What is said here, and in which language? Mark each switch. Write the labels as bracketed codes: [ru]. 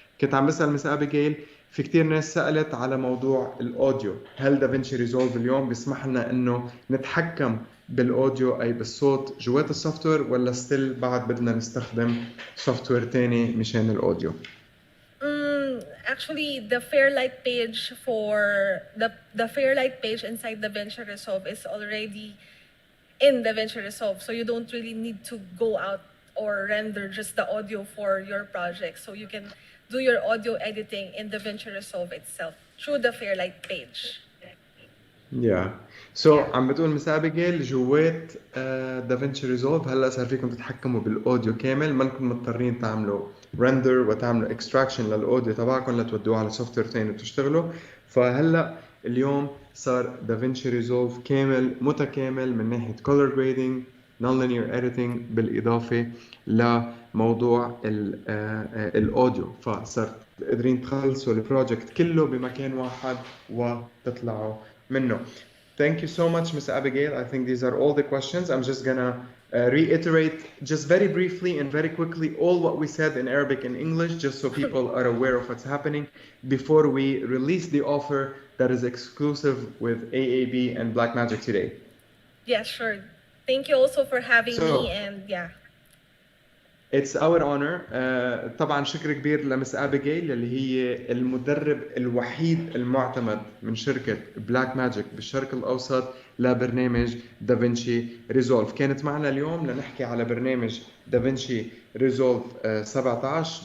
[ar] كنت عم بسأل مس أبيجيل في كتير ناس سألت على موضوع الأوديو، هل دافنشي ريزولف اليوم بيسمح لنا إنه نتحكم بالأوديو أي بالصوت جوات السوفتوير، ولا ستيل بعد بدنا نستخدم سوفتوير تاني مشان الأوديو؟ [en] Actually, the Fairlight page for the Fairlight page inside Davinci Resolve is already in Davinci Resolve, so you don't really need to go out or render just the audio for your project. So you can do your audio editing in Davinci Resolve itself through the Fairlight page. Yeah. [ar] So عم بتقول مس أبيجيل جوات دافنشي ريزولف هلا صار فيكم تتحكموا بالاوديو كامل، ما انكم مضطرين تعملوا رندر وتعملوا اكستراكشن للاوديو تبعكم لتودوه على سوفت وير ثاني وتشتغلوا. فهلا اليوم صار دافنشي ريزولف كامل متكامل من ناحيه كولر جريدنج، نون لينير اديتنج، بالاضافه لموضوع الاوديو، فصرت قادرين تخلصوا البروجكت كله بمكان واحد وتطلعوا منه. [en] Thank you so much, Ms. Abigail. I think these are all the questions. I'm just gonna reiterate just very briefly and very quickly all what we said in Arabic and English, just so people are aware of what's happening before we release the offer that is exclusive with AAB and Blackmagic today. Yeah, sure. Thank you also for having me, and yeah. It's our honor. [ar] طبعا شكر كبير لمس أبيجيل اللي هي المدرب الوحيد المعتمد من شركة بلاك ماجيك بالشرق الأوسط لبرنامج دافنشي ريزولف. كانت معنا اليوم لنحكي على برنامج دافنشي ريزولف 17.